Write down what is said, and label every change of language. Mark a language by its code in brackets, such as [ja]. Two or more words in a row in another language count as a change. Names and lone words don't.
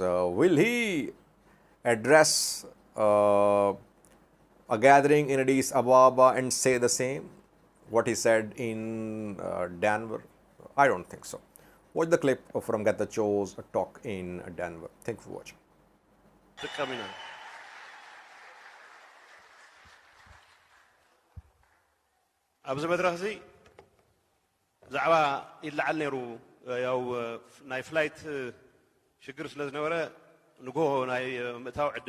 [en] Will he address a gathering in Addis Ababa and say the same, what he said in Denver? I don't think so. Watch the clip from Getachew's talk in Denver. Thank you for watching. [ti] ኣብዚ መድረኽ እዚ ዛዕባ ይለዓል ነይሩ ያው ናይ ፍላይት ሽግር ስለ ዝነበረ ንጎ ናይ ምእታው ዕድል